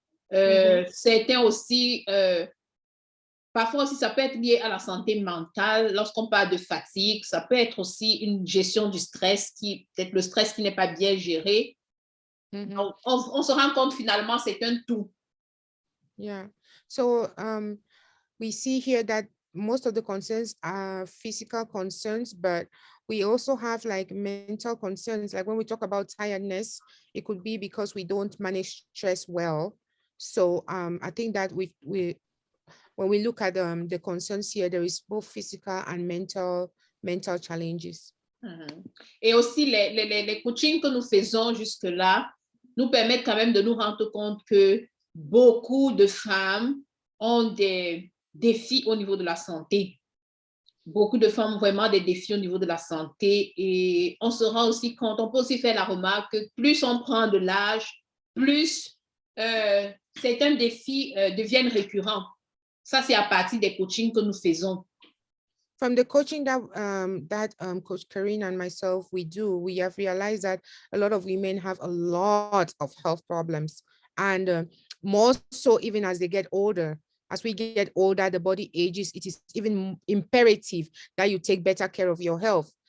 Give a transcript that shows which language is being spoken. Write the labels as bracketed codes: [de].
[fr] Certains aussi... Parfois aussi, ça peut être lié à la santé mentale. Lorsqu'on parle de fatigue, ça peut être aussi une gestion du stress, peut-être le stress qui n'est pas bien géré. Donc, on se rend compte finalement, c'est un tout. [en] Yeah. So we see here that most of the concerns are physical concerns, but we also have like mental concerns. Like when we talk about tiredness, it could be because we don't manage stress well. So I think that we when we look at the concerns here, there is both physical and mental challenges. Mhm. [fr] Et aussi, les coachings que nous faisons jusque-là nous permettent quand même de nous rendre compte que beaucoup de femmes ont des défis au niveau de la santé. Beaucoup de femmes ont vraiment des défis au niveau de la santé et on se rend aussi compte, on peut aussi faire la remarque que plus on prend de l'âge, plus certains défis deviennent récurrents. Ça, c'est à partir des coachings que nous faisons. [en] From the coaching that Coach Karine and myself we do, we have realized that a lot of women have a lot of health problems, and more so even as they get older. As we get older, the body ages. It is even imperative that you take better care of your health.